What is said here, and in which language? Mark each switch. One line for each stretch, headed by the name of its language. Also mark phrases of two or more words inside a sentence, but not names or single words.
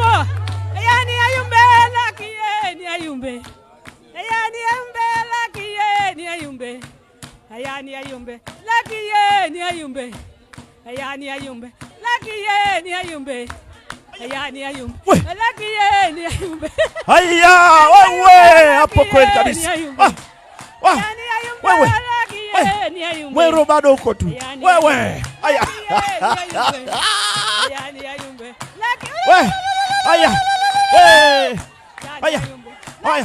Kamba: Ayani ayumbe. Lakiye ni ayumbe. Ayani ayumbe. Lakiye ni ayumbe. Ayani ayumbe. Lakiye ni ayumbe. Ayani ayumbe. Lakiye ni ayumbe. Ayani ayumbe. Lakiye ni ayumbe.
Swahili: Haya, wewe hapo kweli kabisa. Wewe. Wewe bado uko tu. Wewe. Haya.
Kamba: Ayani ayumbe.
Swahili: Wewe. Haya. Eh. Haya. Haya.